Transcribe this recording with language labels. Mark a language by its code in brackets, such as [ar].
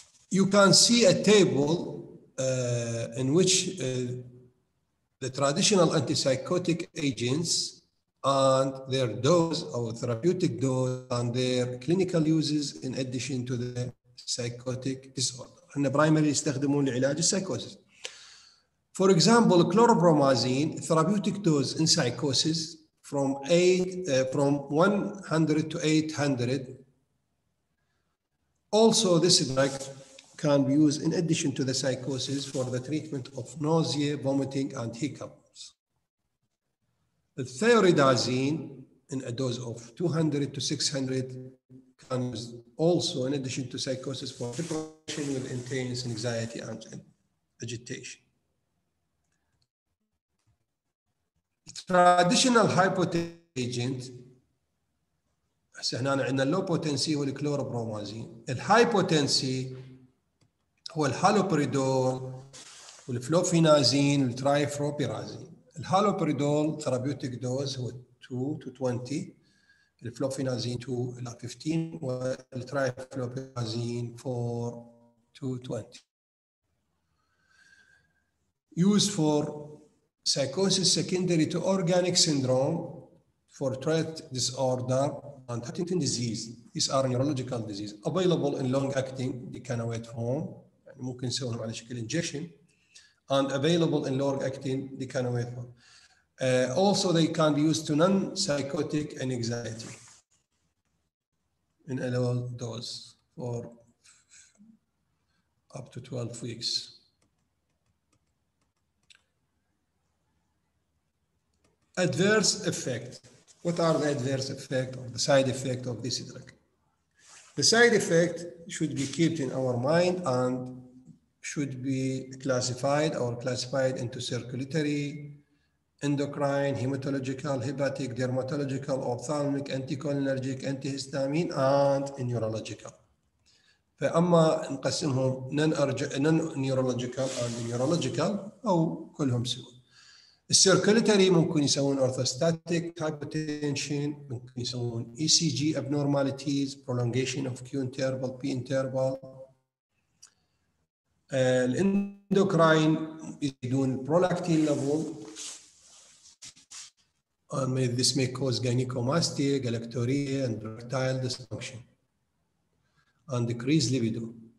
[en] you can see a table in which the traditional antipsychotic agents and their dose or therapeutic dose and their clinical uses in addition to the psychotic disorder. And primarily [ar] يستخدمون لعلاج السايكوسيس. [en] For example, chlorpromazine therapeutic dose in psychosis from 100 to 800. Also, this drug can be used in addition to the psychosis for the treatment of nausea, vomiting, and hiccups. The thioridazine in a dose of 200 to 600 can be used also in addition to psychosis for depression with intense anxiety and agitation. Traditional hypotensive agent [ar] هسه هنا عندنا اللو بوتنسي هو الكلوروبرومازين. الهايبوتنسي هو الهالوبريدول والفلوفينازين والترايفلوبيرازين. الهالوبريدول ثيرابيوتيك دوز هو 2 to 20، الفلوفينازين 2 إلى 15، والترايفلوبيرازين 4 to 20. [en] Used for psychosis secondary to organic syndrome, for Tourette disorder and Huntington disease. These are neurological disease. Available in long-acting decanoate form. [ar] يعني ممكن نسويهم على شكل injection. [en] And available in long-acting decanoate form. Also, they can be used to non-psychotic and anxiety in a low dose for up to 12 weeks. Adverse effect. What are the adverse effects or the side effect of this drug? The side effect should be kept in our mind and should be classified into circulatory, endocrine, hematological, hepatic, dermatological, ophthalmic, anticholinergic, antihistamine, and neurological. [ar] فأما نقسمهم [en] non-neurological and neurological [ar] أو كلهم سوا. السيركوليتري ممكن يسوون [en] orthostatic hypotension، [ar] ممكن يسوون [en] ECG abnormalities, prolongation of Q interval, P interval. [ar] الاندوكراين يزيدون [en] prolactin level and this may cause gynecomastia, galactorrhea, and erectile dysfunction and decrease libido.